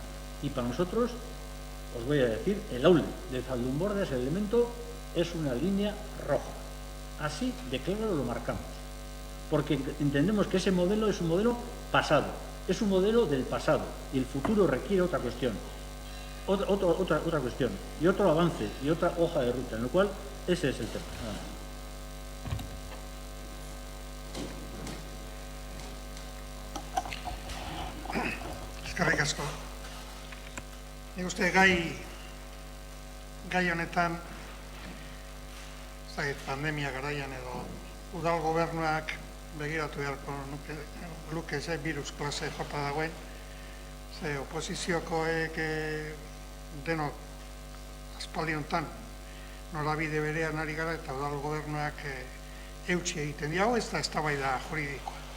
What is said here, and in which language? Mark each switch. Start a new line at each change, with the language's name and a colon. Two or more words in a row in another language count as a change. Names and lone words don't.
Spanish: Y para nosotros, os voy a decir, el aule de Zaldunborda, ese elemento, es una línea roja. Así de claro lo marcamos. Porque entendemos que ese modelo es un modelo pasado, es un modelo del pasado, y el futuro requiere otra cuestión, otra cuestión, y otro avance, y otra hoja de ruta, en lo cual ese es el tema.
Basque: Eskerrik asko. Nik uste gai honetan, pandemia garaian edo udal gobernuak begiratu beharko luke ze virus klase jota dagoen, ze oposiziokoek denok aspaldi honetan norabide berean ari gara eta udal gobernuak eutsi egiten diago, ez da eztabaida juridikoa.